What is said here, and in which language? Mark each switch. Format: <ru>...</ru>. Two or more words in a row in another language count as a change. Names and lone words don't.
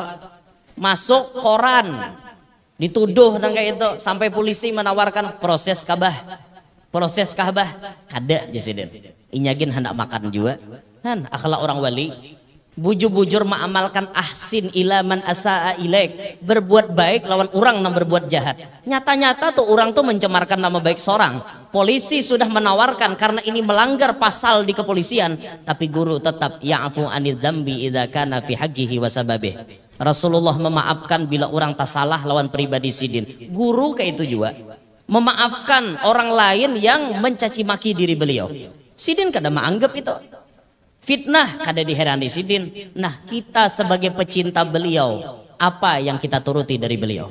<bjn>Masuk koran. Dituduh nang kayak itu sampai polisi menawarkan proses kabah. Kada aja Sidin. Inyagin hendak makan juga. Kan akhlak orang wali, bujur-bujur mengamalkan</bjn> <ar>أحسن إلى من أساء إليك,</ar> <bjn>berbuat baik lawan orang yang berbuat jahat. Nyata-nyata tuh orang tuh mencemarkan nama baik seorang. Polisi sudah menawarkan karena ini melanggar pasal di kepolisian, tapi guru tetap</bjn> <ar>يعفو عن الذنب إذا كان في حقه وسببه.</ar> <bjn>Rasulullah memaafkan bila orang tak salah lawan pribadi Sidin. Guru kayak itu juga memaafkan orang lain yang mencaci maki diri beliau. Sidin kada menganggap itu fitnah, kada diherani Sidin. Nah kita sebagai pecinta beliau, apa yang kita turuti dari beliau?</bjn>